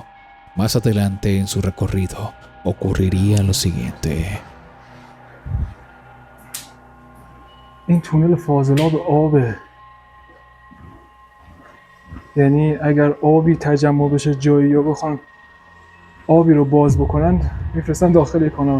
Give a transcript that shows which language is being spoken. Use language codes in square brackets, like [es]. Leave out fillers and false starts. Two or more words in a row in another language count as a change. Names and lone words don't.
[es] Más adelante en su recorrido ocurriría lo siguiente. [fa] این تونل فاضلاب آبه. یعنی اگر آبی تجمع بشه جایی یا بخوان آبی رو باز بکنن میفرستن داخل یک کانال.